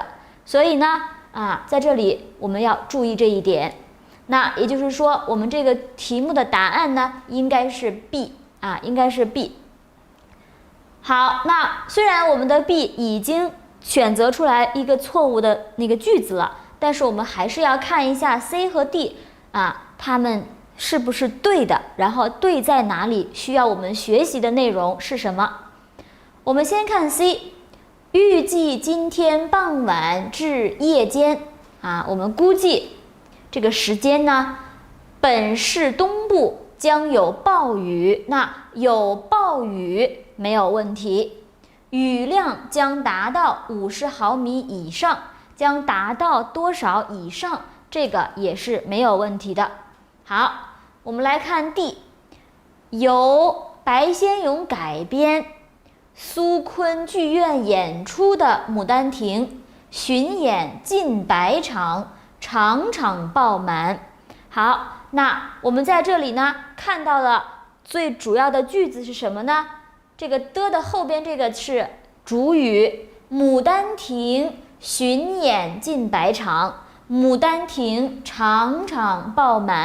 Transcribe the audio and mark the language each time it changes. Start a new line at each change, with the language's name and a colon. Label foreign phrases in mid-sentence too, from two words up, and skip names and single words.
Chinese: 所以呢在這裡我們要注意這一點。那也就是說，我們這個題目的答案呢應該是 B 應該是 B。好，那雖然我們的 B 已經選擇出來一個錯誤的那個句子了，但是我們還是要看一下 C 和 D 它們是不是對的，然後對在哪裡，需要我們學習的內容是什麼。我們先看 C，預計今天傍晚至夜間我們估計這個時間呢，本市東部將有暴雨，那有暴雨沒有問題，雨量將達到50毫米以上，將達到多少以上，這個也是沒有問題的。好，我們來看 D， 由白先勇改編、蘇崑劇院演出的《牡丹亭》巡演近100場，場場爆滿。好，那我們在這裡呢看到了最主要的句子是什麼呢？這個的後邊這個是主語，牡丹亭巡演近100場，牡丹亭場場爆滿。